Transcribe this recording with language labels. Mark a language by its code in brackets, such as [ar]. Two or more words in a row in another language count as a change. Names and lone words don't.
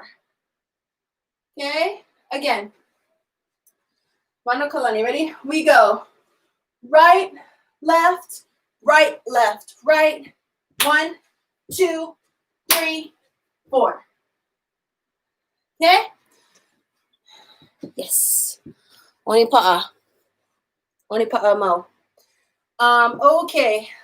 [en] Okay? Again. [haw] Mano kalani. [en] Ready? We go right, left, right, left, right. 1, 2, 3, 4. Okay? Yes. [haw] Oni pa'a. Oni pa'a mau. [en] Okay.